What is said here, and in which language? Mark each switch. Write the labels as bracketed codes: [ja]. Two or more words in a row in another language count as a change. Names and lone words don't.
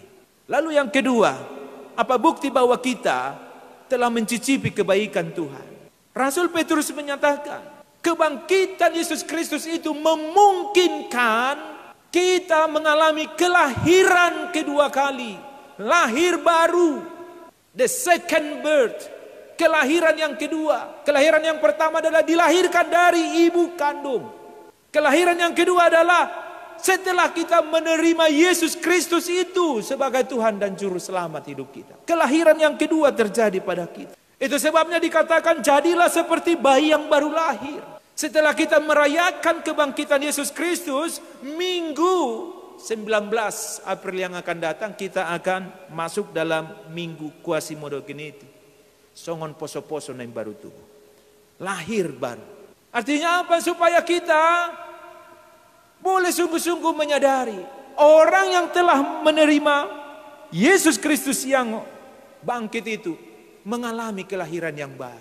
[id] Lalu yang kedua, apa bukti bahwa kita telah mencicipi kebaikan Tuhan? Rasul Petrus menyatakan, kebangkitan Yesus Kristus itu memungkinkan kita mengalami kelahiran kedua kali, lahir baru. [en] The second birth, [id] kelahiran yang kedua. Kelahiran yang pertama adalah dilahirkan dari ibu kandung. Kelahiran yang kedua adalah setelah kita menerima Yesus Kristus itu sebagai Tuhan dan Juru Selamat hidup kita. Kelahiran yang kedua terjadi pada kita. Itu sebabnya dikatakan jadilah seperti bayi yang baru lahir. Setelah kita merayakan kebangkitan Yesus Kristus, Minggu 19 April yang akan datang kita akan masuk dalam minggu Quasimodo-Geniti. [bbc] Songon poso-poso [id] yang baru tubuh. Lahir baru. Artinya apa? Supaya kita boleh sungguh-sungguh menyadari orang yang telah menerima Yesus Kristus yang bangkit itu mengalami kelahiran yang baru.